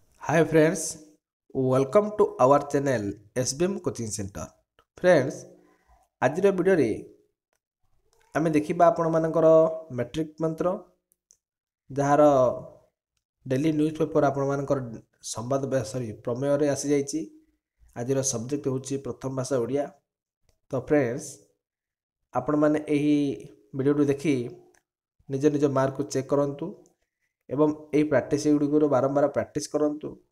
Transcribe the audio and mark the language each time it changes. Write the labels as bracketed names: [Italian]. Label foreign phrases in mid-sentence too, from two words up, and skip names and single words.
[English] Hi friends, welcome to our channel SBM Coaching Center. Friends, [Odia] ଆଜିର ଭିଡ଼ିଓରେ ଆମେ ଦେଖିବା ଆପଣମାନଙ୍କର ମ୍ୟାଟ୍ରିକ୍ ମନ୍ତ୍ର ଯାହାର [English] daily news paper [Odia] ଆପଣମାନଙ୍କର ସମ୍ବାଦ ପ୍ରମେୟରେ ଆସିଯାଇଛି। ଆଜିର ସବଜେକ୍ଟ ହେଉଛି ପ୍ରଥମ ଭାଷା ଓଡ଼ିଆ। ତ ଫ୍ରେଣ୍ଡସ୍, ଆପଣମାନେ ଏହି ଭିଡ଼ିଓଟି ଦେଖି ନିଜ ନିଜ ମାର୍କକୁ ଚେକ୍ କରନ୍ତୁ ଏବଂ ଏହି ପ୍ରାକ୍ଟିସ୍ ଗୁଡ଼ିକରୁ ବାରମ୍ବାର ପ୍ରାକ୍ଟିସ୍ କରନ୍ତୁ।